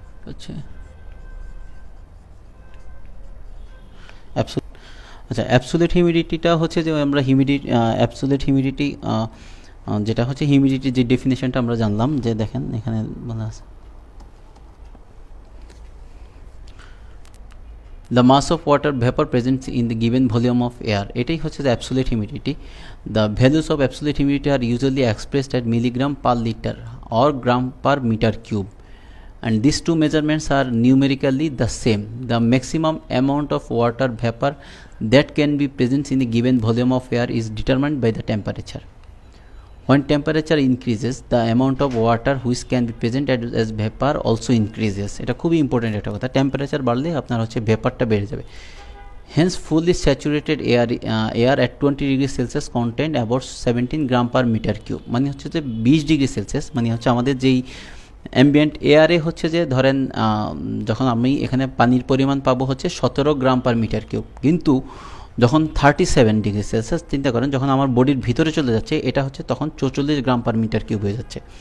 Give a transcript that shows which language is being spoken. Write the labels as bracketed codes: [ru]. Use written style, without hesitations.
[bn] আচ্ছা, অ্যাবসোলিউট হিউমিডিটিটা হচ্ছে যে আমরা অ্যাবসোলিউট হিউমিডিটি যেটা হচ্ছে হিউমিডিটির যে ডেফিনেশনটা আমরা জানলাম, যে দেখেন এখানে বলা আছে [en] the mass of water vapor present in the given volume of air, [bn] এটাই হচ্ছে [en] the absolute humidity. The values of absolute humidity are usually expressed at milligram per liter or gram per meter cube, and these two measurements are numerically the same. The maximum amount of water vapor that can be present in a given volume of air is determined by the temperature. When temperature increases, the amount of water which can be present as vapor also increases. [bn] এটা খুবই important একটা কথা, temperature বাড়লে আপনার হচ্ছে ভেপারটা বেড়ে যাবে। [en] Hence, fully saturated air at 20 degrees Celsius contain about [bn] 17 gram per metre cube, মানে হচ্ছে যে 20 ডিগ্রি সেলসিয়াস, মানে হচ্ছে আমাদের যেই অ্যাম্বিয়েন্ট এয়ারে হচ্ছে যে ধরেন যখন আমি এখানে পানির পরিমাণ পাবো হচ্ছে 17 গ্রাম পার মিটার কিউব, কিন্তু যখন 37 ডিগ্রি সেলসিয়াস চিন্তা করেন, যখন আমার বডির ভিতরে চলে যাচ্ছে, এটা হচ্ছে তখন 44 গ্রাম পার মিটার কিউব হয়ে যাচ্ছে।